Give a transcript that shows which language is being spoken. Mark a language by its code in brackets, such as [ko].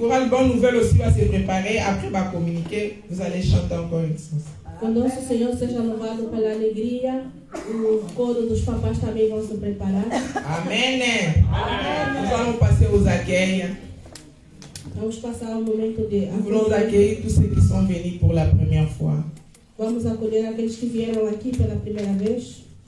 [fr] bonne nouvelle aussi va se préparer. Après, va communiquer. Vous allez chanter encore une chose. [pt] Que o nosso Senhor seja louvado pela alegria. O coro dos papás também vão se preparar. [fr] Amen. Nous allons passer aux accueils. [pt] Vamos passar um momento de [fr] Nous voulons accueillir tous ceux qui sont venus pour la première fois. [pt] Vamos acolher aqueles que vieram aqui pela primeira vez.